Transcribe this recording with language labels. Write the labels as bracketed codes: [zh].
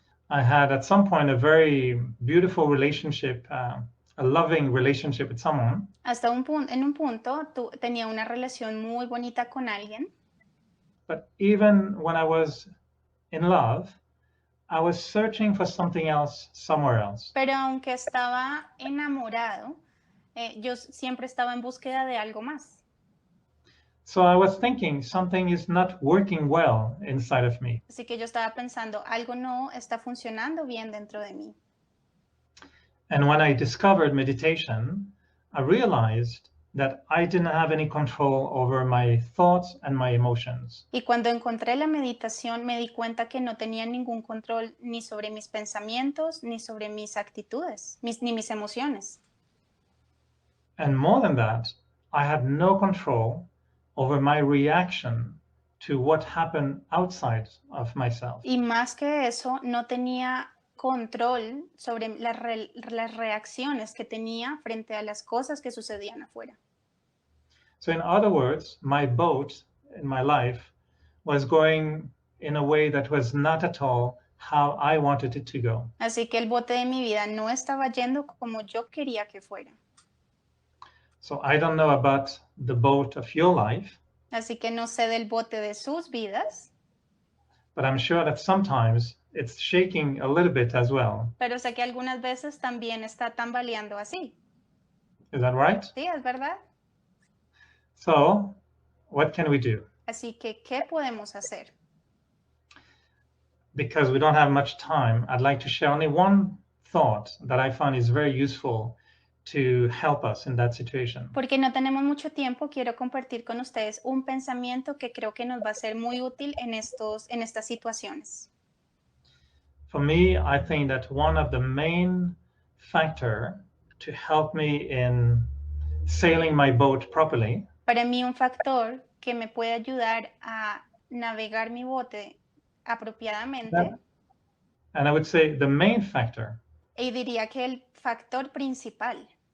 [en] I had at some point a very beautiful relationship, a loving relationship with someone. [es] Hasta en un punto tenía una relación muy bonita con alguien. [en] But even when I was in love, I was searching for something else somewhere else. [es] Pero aunque estaba enamorado, yo siempre estaba en búsqueda de algo más. [en] So I was thinking something is not working well inside of me. [es] Así que yo estaba pensando, algo no está funcionando bien dentro de mí. [en] And when I discovered meditation, I realized that I didn't have any control over my thoughts and my emotions. [es] Y cuando encontré la meditación me di cuenta que no tenía ningún control ni sobre mis pensamientos, ni sobre mis actitudes, ni mis emociones. [en] And more than that, I had no control over my reaction to what happened outside of myself. [es] Y más que eso, no tenía control sobre las reacciones que tenía frente a las cosas que sucedían afuera. [en] So in other words, my boat in my life was going in a way that was not at all how I wanted it to go. [es] Así que el bote de mi vida no estaba yendo como yo quería que fuera. [en] So I don't know about the boat of your life, [es] Así que no sé del bote de sus vidas, [en] but I'm sure that sometimes it's shaking a little bit as well. [es] pero sé que algunas veces también está tambaleando así. [en] Is that right? [es] Sí, es verdad. [en] So what can we do? [es] Así que, ¿qué podemos hacer? [en] Because we don't have much time, I'd like to share only one thought that I found is very useful to help us in that situation. [es] Porque no tenemos mucho tiempo, quiero compartir con ustedes un pensamiento que creo que nos va a ser muy útil en estas situaciones. [en] For me, I think that one of the main factor to help me in sailing my boat properly [es] Para mí, un factor que me puede ayudar a navegar mi bote apropiadamente, [en] and I would say the main factor [es] y diría que el factor principal